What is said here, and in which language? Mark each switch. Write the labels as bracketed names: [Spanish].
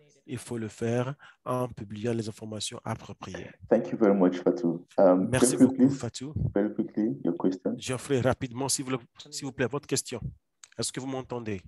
[French] Il faut le faire en publiant les informations appropriées. [English] Thank you very much, Fatou. [French] Merci beaucoup, Fatou. [English] Very quickly, your question. [French] Geoffrey, rapidement, s'il vous plaît, votre question. Est-ce que vous m'entendez?